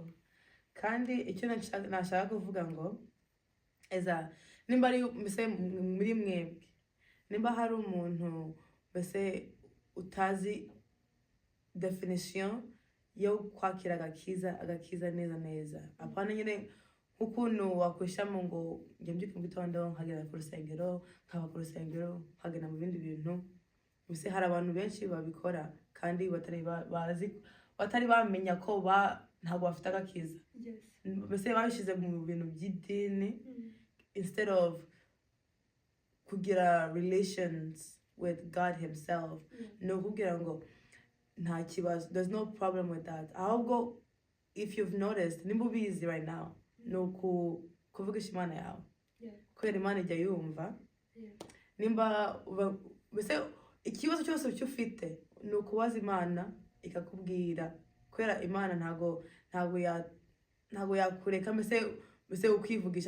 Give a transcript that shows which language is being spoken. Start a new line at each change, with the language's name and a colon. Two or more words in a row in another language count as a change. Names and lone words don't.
Kinyarwanda: Kandi icyo nashaka kuvuga ngo nimba ari mbese muri mwebwe, nimba hari umuntu mbese utazi definition yo kwakira agakiza neza, apana nyine nk'ukuntu wakwishamo ngo njye mbyuka mu gitondo nkagera ku rusengero, nkaba ku rusengero nkagenda mu bindi bintu. Mbese hari abantu benshi babikora kandi batari bamenya ko ntabwo bafite agakiza. Mbese babishyize mu bintu by'idini
English: instead of
Kinyarwanda: kugira
English: relations with God himself.
Kinyarwanda: No kugira ngo nta kibazo,
English: there's no problem with that. Ahubwo if you've noticed,
Kinyarwanda: nimba ubizi
English: right now,
Kinyarwanda: no kuvugisha Imana yawe, kubera Imana ijya yumva. Nimba mbese ikibazo cyose ufite ni ukubaza Imana ikakubwira, kubera Imana ntago yakureka mbese ukwivugisha.